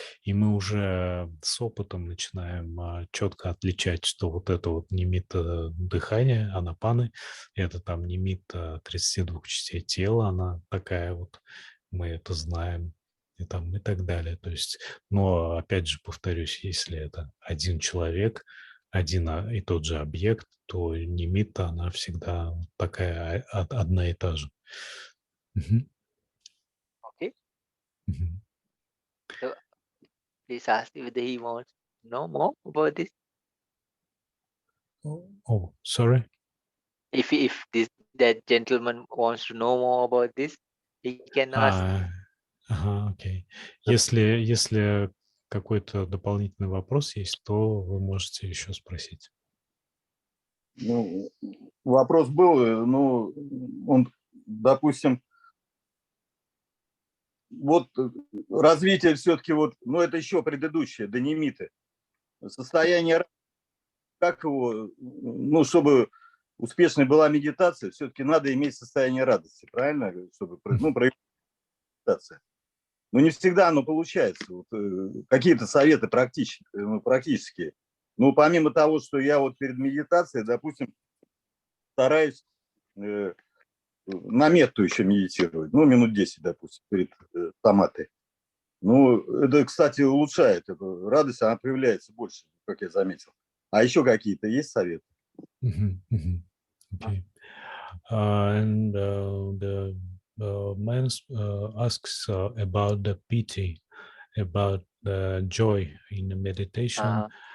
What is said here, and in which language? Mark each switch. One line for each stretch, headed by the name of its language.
Russian: И мы уже с опытом начинаем четко отличать, что вот это вот нимита дыхания, анапаны, это там нимита 32 частей тела, она такая вот, мы это знаем, и там и так далее. То есть, но опять же повторюсь, если это один человек, один и тот же объект, то нимита, она всегда такая одна и та же.
English: Okay. So please ask whether he wants to know more about this. Oh, sorry. If that gentleman wants to know more about this, he can ask.
Russian: Ага, окей. Если какой-то дополнительный вопрос есть, то вы можете еще спросить. Ну, вопрос был, ну, он, допустим, вот развитие все-таки вот, ну, это еще предыдущее, до нимиты. Состояние, как его, ну, чтобы успешной была медитация, все-таки надо иметь состояние радости, правильно? Чтобы, ну, проявить медитация. Но не всегда оно получается. Вот, какие-то советы практические. Ну, помимо того, что я вот перед медитацией, допустим, стараюсь на метту еще медитировать. Ну, минут 10, допустим, перед томатой. Ну, это, кстати, улучшает эту радость, она появляется больше, как я заметил. А еще какие-то есть советы?
English: Okay. And the man asks about the pity, about the joy in the meditation,